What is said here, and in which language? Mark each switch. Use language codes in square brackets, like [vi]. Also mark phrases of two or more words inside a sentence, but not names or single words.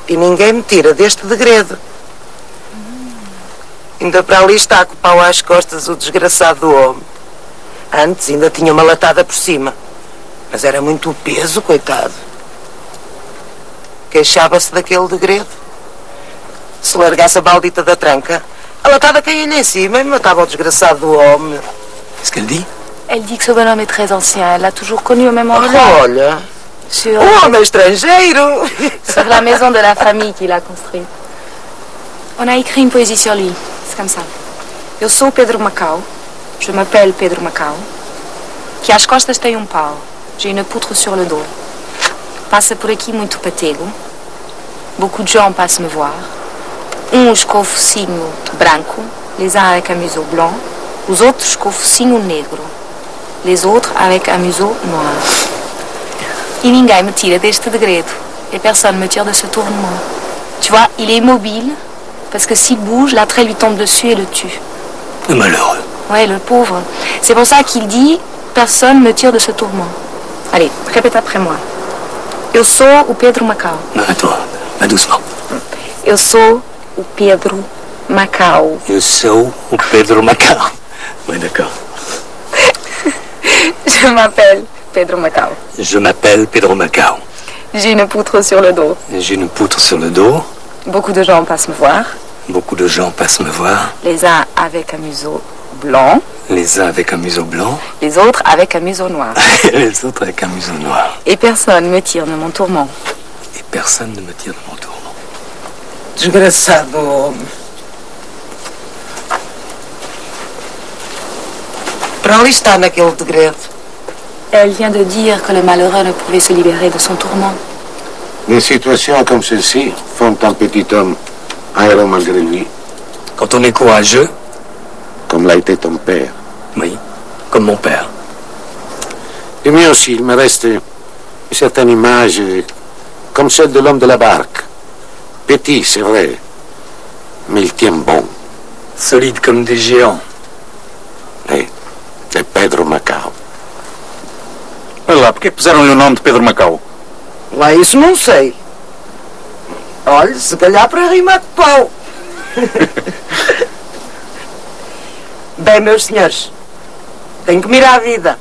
[pt] E ninguém me tira deste degredo. Ainda para ali está com o pau às costas o desgraçado do homem. Antes ainda tinha uma latada por cima. Mas era muito o peso, coitado. Queixava-se daquele degredo. Se largasse a maldita da tranca, a latada caía-lhe em cima e matava o desgraçado do homem. [fr] Qu'est-ce qu'elle dit? Elle dit que ce bonhomme est très ancien. Elle l'a toujours connu au même endroit. [pt] Olha, [fr] Sur, [pt] o homem estrangeiro. [fr] sur la maison de la famille qu'il a construite. On a écrit une poésie sur lui. C'est comme ça. [pt] Eu sou Pedro Macau. [fr] Je m'appelle Pedro Macau. [pt] Que às costas tem pau. [fr] J'ai une poutre sur le dos. [pt] Passa por aqui muito patego. [fr] Beaucoup de gens passent me voir. [pt] Uns com o focinho branco, [fr] les uns avec un museau blanc. [pt] Os outros com o focinho negro. [fr] Les autres avec un museau noir. [pt] Et ninguém me tira deste degredo. [fr] Et personne me tire de ce tournement. Tu vois, il est immobile, parce que s'il bouge, l'attrait lui tombe dessus et le tue. Le malheureux. Ouais, le pauvre. C'est pour ça qu'il dit, personne me tire de ce tourment. Allez, répète après moi. [pt] Eu sou o Pedro Macau. [fr] Non, attends, va doucement. [pt] Eu sou o Pedro Macau. Eu sou o Pedro Macau. [fr] Oui, d'accord. Je m'appelle Pedro Macau. Je m'appelle Pedro Macau. J'ai une poutre sur le dos. J'ai une poutre sur le dos. Beaucoup de gens passent me voir. Beaucoup de gens passent me voir. Les uns avec un museau blanc. Les uns avec un museau blanc. Les autres avec un museau noir. Les autres avec un museau noir. Et personne me tire de mon tourment. Et personne ne me tire de mon tourment. [pt] Desgraçado homem. Para ali está naquele degredo. [fr] Elle vient de dire que le malheureux ne pouvait se libérer de son tourment. Des situations comme celle-ci font un petit homme un héros malgré lui, Quand on est courageux, comme l'a été ton père. oui, comme mon père. Et moi aussi, il me reste une certaine image comme celle de l'homme de la barque. Petit, c'est vrai, mais il tient bon. Solide comme des géants. [pt] É Pedro Macau. Olha lá, porque puseram-lhe o nome de Pedro Macau? Lá isso não sei. Olha, se calhar para rimar com pau. Bem, meus senhores, tenho que mirar a vida.